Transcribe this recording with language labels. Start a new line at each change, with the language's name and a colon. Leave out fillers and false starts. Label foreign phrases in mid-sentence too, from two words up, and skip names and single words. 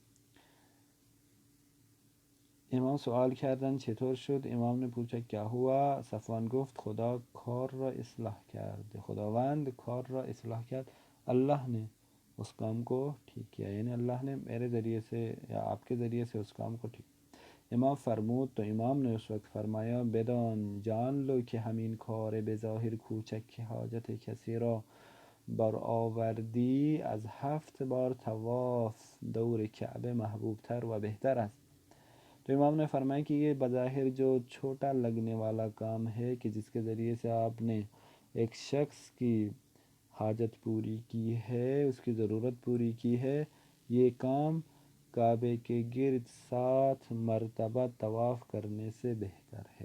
Persian: امام سوال کردند چطور شد؟
Urdu: امام نے پوچھا کیا ہوا؟
Persian: صفوان گفت خداوند کار را اصلاح کرد.
Urdu: اللہ نے اس کام کو ٹھیک کیا، یعنی اللہ نے میرے ذریعے سے یا آپ کے ذریعے سے اس کام کو ٹھیک.
Persian: امام فرمود
Urdu: تو امام نے اس وقت فرمایا
Persian: بدان
Urdu: جان لو کہ
Persian: همین کار بظاهر کوچک که حاجت کسی را برآوردی از 7 بار طواف دور کعبه محبوب تر و بہتر است.
Urdu: تو امام نے فرمایا کہ یہ بظاہر جو چھوٹا لگنے والا کام ہے کہ جس کے ذریعے سے آپ نے ایک شخص کی حاجت پوری کی ہے، اس کی ضرورت پوری کی ہے، یہ کام کعبے کے گرد 7 مرتبہ طواف کرنے سے بہتر ہے.